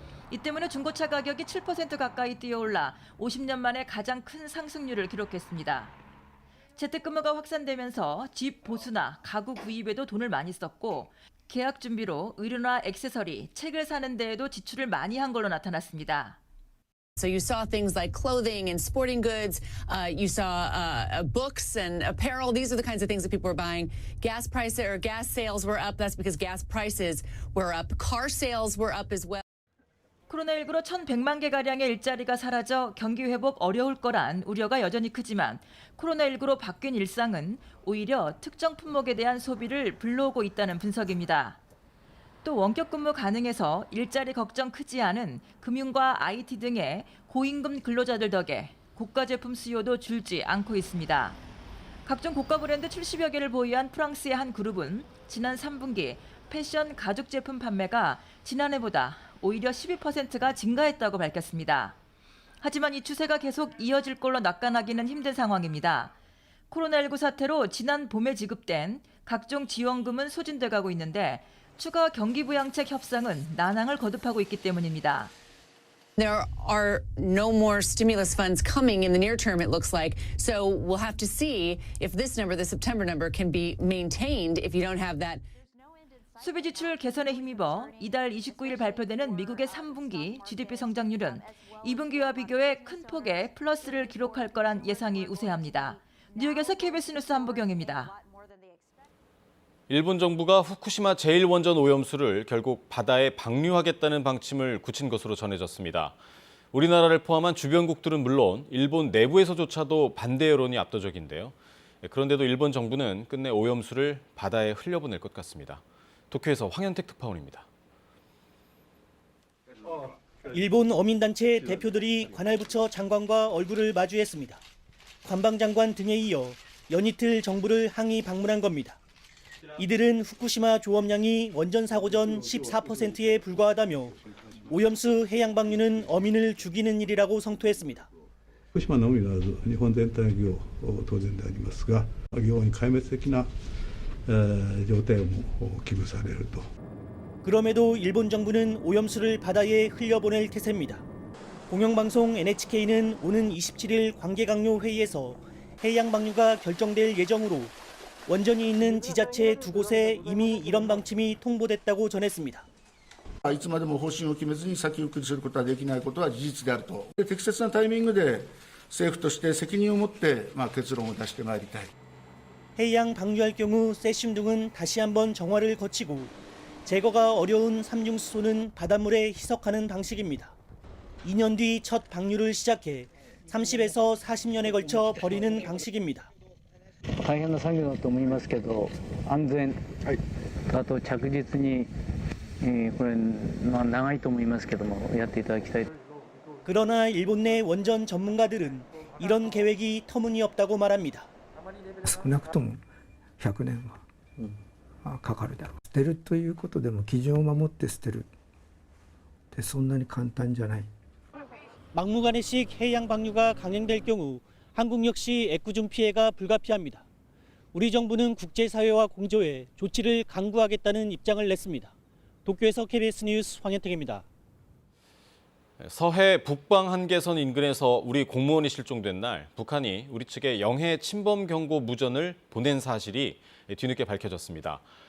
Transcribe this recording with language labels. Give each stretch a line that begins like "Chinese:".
Korean: 이 때문에 중고차 가격이 7% 가까이 뛰어올라 50년 만에 가장 큰 상승률을 기록했습니다. 재택근무가 확산되면서 집 보수나 가구 구입에도 돈을 많이 썼고 계약 준비로 의류나 액세서리, 책을 사는 데에도 지출을 많이 한 걸로 나타났습니다.
English: So you saw things like clothing and sporting goods. You saw books and apparel. These are the kinds of things that people were buying. Gas prices or gas sales were up. That's because gas prices were up. Car sales were up as well.
Korean: 코로나19로 1,100만 개가량의 일자리가 사라져 경기 회복 어려울 거란 우려가 여전히 크지만 코로나19로 바뀐 일상은 오히려 특정 품목에 대한 소비를 불러오고 있다는 분석입니다. 또 원격 근무 가능해서 일자리 걱정 크지 않은 금융과 IT 등의 고임금 근로자들 덕에 고가 제품 수요도 줄지 않고 있습니다. 각종 고가 브랜드 70여 개를 보유한 프랑스의 한 그룹은 지난 3분기 패션 가죽 제품 판매가 지난해보다 오히려 12%가 증가했다고 밝혔습니다. 하지만 이 추세가 계속 이어질 걸로 낙관하기는 힘든 상황입니다. 코로나19 사태로 지난 봄에 지급된 각종 지원금은 소진돼 가고 있는데 추가 경기부양책 협상은 난항을 거듭하고 있기 때문입니다.
English: There are no more stimulus funds coming in the near term, it looks like. So we'll have to see if this number, the September number, can be maintained if you don't have that.
Korean: 소비 지출 개선에 힘입어 이달 29일 발표되는 미국의 3분기 GDP 성장률은 2분기와 비교해 큰 폭의 플러스를 기록할 거란 예상이 우세합니다. 뉴욕에서 KBS 뉴스 한보경입니다. 일본 정부가 후쿠시마 제1원전 오염수를 결국 바다에 방류하겠다는 방침을 굳힌 것으로 전해졌습니다. 우리나라를 포함한 주변국들은 물론 일본 내부에서조차도 반대 여론이 압도적인데요. 그런데도 일본 정부는 끝내 오염수를 바다에 흘려보낼 것 같습니다. 도쿄에서 황현택 특파원입니다. 일본 어민단체 대표들이 관할부처 장관과 얼굴을 마주했습니다. 관방장관 등에 이어 연이틀 정부를 항의 방문한 겁니다. 이들은 후쿠시마 조업량이 원전 사고 전 14%에 불과하다며 오염수 해양 방류는 어민을 죽이는 일이라고 성토했습니다.
Japanese: 福島のみならず日本全体の漁当然でありますが、漁に壊滅的な状態も危惧されると。
Korean: 그럼에도 일본 정부는 오염수를 바다에 흘려보낼 태세입니다. 공영방송 NHK는 오는 27일 관계강요 회의에서 해양 방류가 결정될 예정으로 원전이 있는 지자체 2곳에 이미 이런 방침이 통보됐다고 전했습니다.
Japanese: いつまでも方針を決めずに先送りすることはできないことは事実であると。適切なタイミングで政府として責任を持って結論を出してまいりたい。
Korean: 해양 방류할 경우 세슘 등은 다시 한번 정화를 거치고 제거가 어려운 삼중수소는 바닷물에 희석하는 방식입니다. 2년 뒤 첫 방류를 시작해 30에서 40년에 걸쳐 버리는 방식입니다.
Japanese: 大変な作業だと思いますけど、安全、あと着実に、これ長いと思いますけどもやっていただきたい。
Korean: 그러나 일본 내 원전 전문가들은 이런 계획이 터무니없다고 말합니다.
Japanese: 少なくとも100年はかかるだろう。捨てるということでも基準を守って捨てるってそんなに簡単じゃない。
Korean: 막무가내식 해양 방류가 강행될 경우 한국 역시 애꿎은 피해가 불가피합니다. 우리 정부는 국제사회와 공조해 조치를 강구하겠다는 입장을 냈습니다. 도쿄에서 KBS 뉴스 황현택입니다. 서해 북방 한계선 인근에서 우리 공무원이 실종된 날 북한이 우리 측에 영해 침범 경고 무전을 보낸 사실이 뒤늦게 밝혀졌습니다.